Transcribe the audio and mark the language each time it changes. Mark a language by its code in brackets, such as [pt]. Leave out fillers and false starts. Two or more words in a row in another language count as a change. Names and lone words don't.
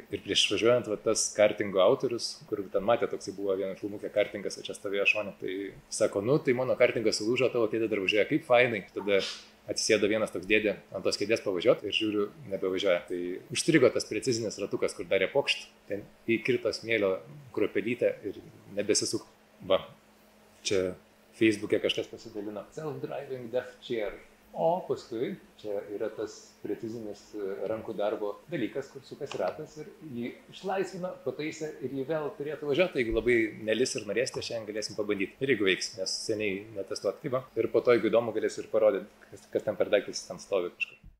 [lt] Ir prieš važiuojant, va, tas kartingo autorius, kur ten matė, toksai buvo vieną filmukę kartingas, o čia stovėjo šone, tai sako, nu tai mano kartingas sulūžo, tavo kėdė dar važiuoja, kaip fainai. Tada atsisėdo vienas toks dėdė ant tos kėdės pavažiuoti ir žiūriu, nebevažiuoja. Tai užstrigo tas precizinis ratukas, kur darė pokšt, ten įkrito smėlio kruopelytę ir nebesisuk. Va, čia Facebook'e kažkas pasidalino. [en] Self-driving death chair. [lt] O paskui čia yra tas precizinis rankų darbo dalykas, kur sukasi ratas ir jį išlaisvina, pataisė ir jį vėl turėtų važiuoti. Jeigu labai nelis ir norėsite, šiandien galėsim pabandyti. Ir jeigu veiks, nes seniai netestuoti. Ir po to, jeigu įdomu, galėsiu ir parodyti, kas ten per daiktas ten stovi kažkur.